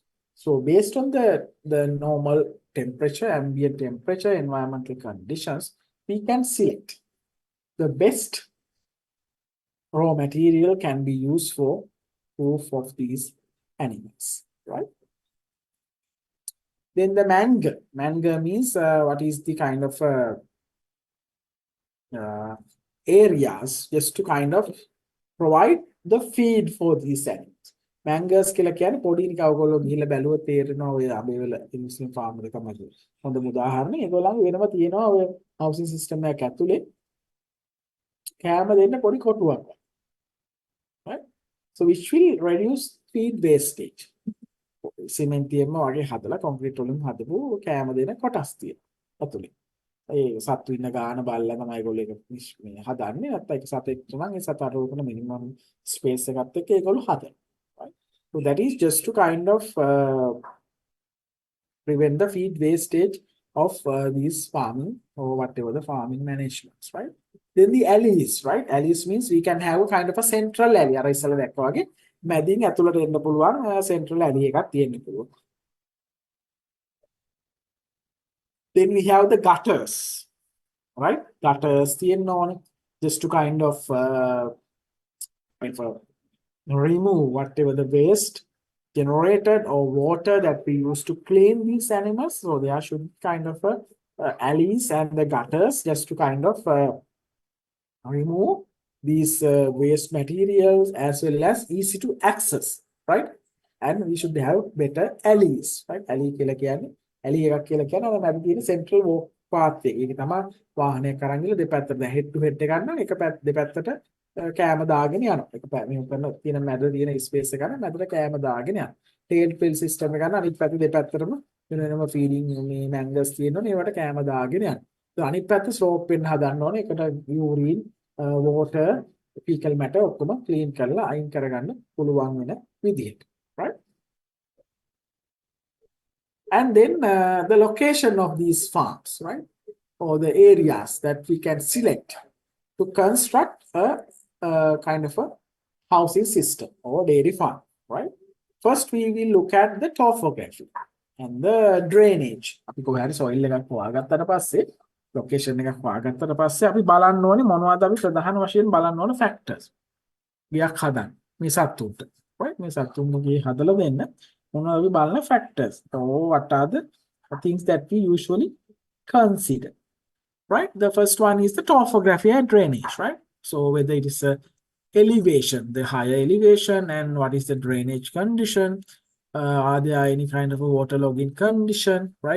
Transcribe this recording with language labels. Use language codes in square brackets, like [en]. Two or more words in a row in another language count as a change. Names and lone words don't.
[en] So based on the normal temperature, ambient temperature, environmental conditions, we can select the best raw material can be used for roof of these animals, right? Then the manger. Manger means what is the kind of areas just to kind of provide the feed for these animals. [si] මැංගර්ස් කියලා කියන්නේ පොඩි නිකන් ඔයගොල්ලෝ ගිහිල්ලා බැලුවොත් තේරෙනවා ඔය අබේවල [en] Muslim farm [si] එක තමයි හොඳම උදාහරණය. ඒගොල්ලන්ගේ වෙනම තියෙනවා ඔය [en] housing system [si] එකක් ඇතුලේ කෑම දෙන්න පොඩි කොටුවක්. [en] right? So which will reduce feed wastage. [si] සිමෙන්තියෙම වගේ හදලා කොන්ක්‍රීට් වලින් හදපු කෑම දෙන කොටස් තියෙනවා අතුලේ. ඒ සත්තු ඉන්න ගාන බලලා තමයි ඒගොල්ලෝ ඒක මේ හදන්නේ. නැත්නම් ඒක සතෙක් නම් ඒ සතට උපන [en] minimum space [si] එකත් එක්ක ඒගොල්ලෝ හදනවා. [en] right? So that is just to kind of prevent the feed wastage of these farming or whatever the farming managements, right? Then the alleys, right? Alleys means we can have a kind of a central alley. [si] අර ඉස්සෙල්ලා දැක්කා වගේ මැදින් ඇතුළට එන්න පුළුවන් [en] central alley [si] එකක් තියෙන්න පුළුවන්. [en] Then we have the gutters, right? Gutters [si] තියෙන්න ඕනේ [en] just to kind of remove whatever the waste generated or water that we use to clean these animals. So there should be kind of alleys and the gutters just to kind of remove these waste materials as well as easy to access, right? And we should have better alleys, right? [si] Alley කියලා කියන්නේ alley එකක් කියලා කියන්නේ අර මැද තියෙන [en] central walk path [si] එක. ඒක තමයි වාහනයක් අරන් ගිහලා දෙපැත්තට [en] head to head [si] එක ගන්නවා. එක දෙපැත්තට කෑම දාගෙන යනවා. එක මේ කරන තියෙන මැද තියෙන ස්පේස් එක ගන්න මැදට කෑම දාගෙන යනවා. [en] tail fill system [si] එක ගන්න අනිත් පැත්ත දෙපැත්තටම වෙනම feeding මේ mangoes තියෙනවනේ ඒවට කෑම දාගෙන යනවා. ඒ අනිත් පැත්ත slope වෙන්න හදන්න ඕනේ. ඒකට [en] urine water fecal matter [si] ඔක්කොම clean කරලා අයින් කරගන්න පුළුවන් වෙන විදිහට, [en] right? And then the location of these farms, right? Or the areas that we can select to construct a kind of a housing system or dairy farm, right? First, we will look at the topography and the drainage. [si] අපි කොහේ හරි soil එකක් හොයාගත්තට පස්සේ location එකක් හොයාගත්තට පස්සේ අපි බලන්න ඕනේ මොනවද අපි ප්‍රධාන වශයෙන් බලන්න ඕන factors. ගියක් හදන්න මේ සත්තුන්ට, right? මේ සත්තුන්ගේ හදලා දෙන්න මොනවද අපි බලන factors. [en] So what are the things that we usually consider, right? The first one is the topography and drainage, right? So whether it is a elevation, the higher elevation, and what is the drainage condition? Are there any kind of a waterlogging condition, right?